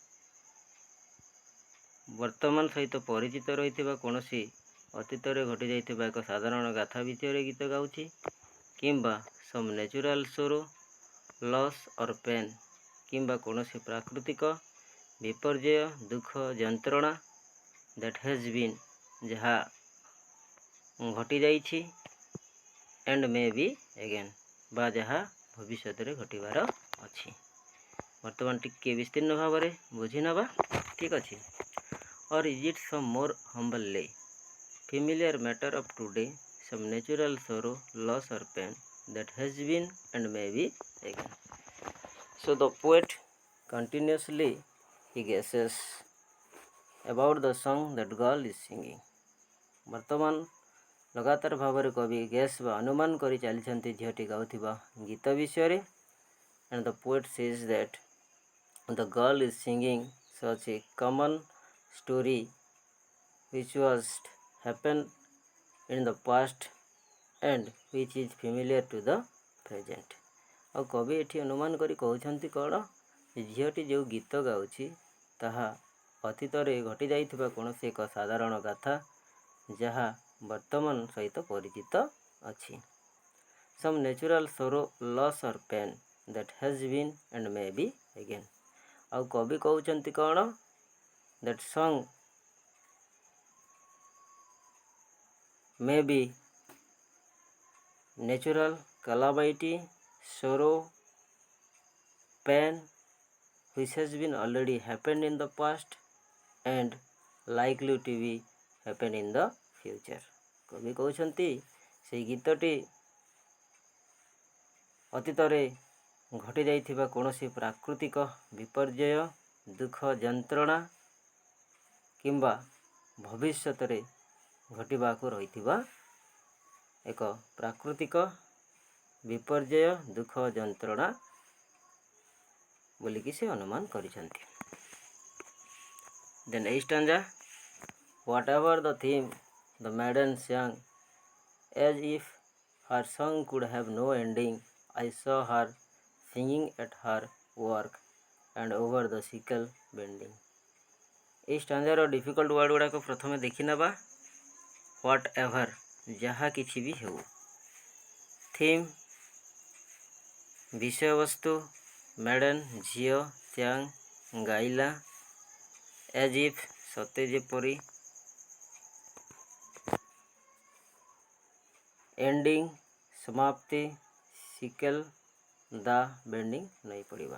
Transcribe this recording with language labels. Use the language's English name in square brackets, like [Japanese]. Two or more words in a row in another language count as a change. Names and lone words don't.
[Odia] ବର୍ତ୍ତମାନ ସହିତ ପରିଚିତ ରହିଥିବା କୌଣସି ଅତୀତରେ ଘଟିଯାଇଥିବା ଏକ ସାଧାରଣ ଗାଥା ବିଷୟରେ ଗୀତ ଗାଉଛି, କିମ୍ବା [English] some natural sorrow loss or pain, [Odia] କିମ୍ବା କୌଣସି ପ୍ରାକୃତିକ ବିପର୍ଯ୍ୟୟ, ଦୁଃଖ, ଯନ୍ତ୍ରଣା, [English] that has been, [Odia] ଯାହା ଘଟିଯାଇଛି, [English] and may be again, [Odia] ବା ଯାହା ଭବିଷ୍ୟତରେ ଘଟିବାର ଅଛି। ବର୍ତ୍ତମାନ ଟିକେ ବିସ୍ତୀର୍ଣ୍ଣ ଭାବରେ ବୁଝି ନେବା। ଠିକ୍ ଅଛି। [English] or is it some more humbly familiar matter of today, some natural sorrow loss or pain that has been and may be again। So the poet continuously he guesses about the song that girl is singing। [Odia] ବର୍ତ୍ତମାନ ଲଗାତାର ଭାବରେ କବି ଗେସ୍ ବା ଅନୁମାନ କରି ଚାଲିଛନ୍ତି ଝିଅଟି ଗାଉଥିବା ଗୀତ ବିଷୟରେ। [English] and the poet says that the girl is singing such a common story which was happened in the past and which is familiar to the present। [Odia] ଆଉ କବି ଏଠି ଅନୁମାନ କରି କହୁଛନ୍ତି କ'ଣ, ଝିଅଟି ଯେଉଁ ଗୀତ ଗାଉଛି ତାହା ଅତୀତରେ ଘଟିଯାଇଥିବା କୌଣସି ଏକ ସାଧାରଣ ଗାଥା ଯାହା ବର୍ତ୍ତମାନ ସହିତ ପରିଚିତ ଅଛି। [English] some natural sorrow loss or pain that has been and may be again। [Odia] ଆଉ କବି କହୁଛନ୍ତି କ'ଣ, [English] that song may be natural calamity, sorrow, pain which has been already happened in the past and likely to be happen in the future। [Odia] କବି କହୁଛନ୍ତି ସେଇ ଗୀତଟି ଅତୀତରେ ଘଟିଯାଇଥିବା କୌଣସି ପ୍ରାକୃତିକ ବିପର୍ଯ୍ୟୟ, ଦୁଃଖ, ଯନ୍ତ୍ରଣା, କିମ୍ବା ଭବିଷ୍ୟତରେ ଘଟିବାକୁ ରହିଥିବା ଏକ ପ୍ରାକୃତିକ ବିପର୍ଯ୍ୟୟ, ଦୁଃଖ, ଯନ୍ତ୍ରଣା ବୋଲିକି ସେ ଅନୁମାନ କରିଛନ୍ତି। ଦେନ୍ ଏଇ ଷ୍ଟାଞ୍ଜା, [English] whatever the theme the maiden sang as if her song could have no ending, I saw her singing at her work and over the sickle bending। [Odia] এই ଷ୍ଟାଞ୍ଜାର [English] difficult word [Odia] ଗୁଡ଼ାକ ପ୍ରଥମେ ଦେଖି ନେବା। [English] what ever, [Odia] ଯାହା କିଛି ବି ହେଉ। ଥିମ୍ ବିଷୟବସ୍ତୁ, ମେଡେନ୍ ଝିଅ, ଚ୍ୟାଙ୍ଗ ଗାଇଲା, [English] as if [Odia] ସତେ ଯେପରି, ଏଣ୍ଡିଂ ସମାପ୍ତି, ସିକେଲ ଦା ବେଣ୍ଡିଂ ନେଇ ପଡ଼ିବା।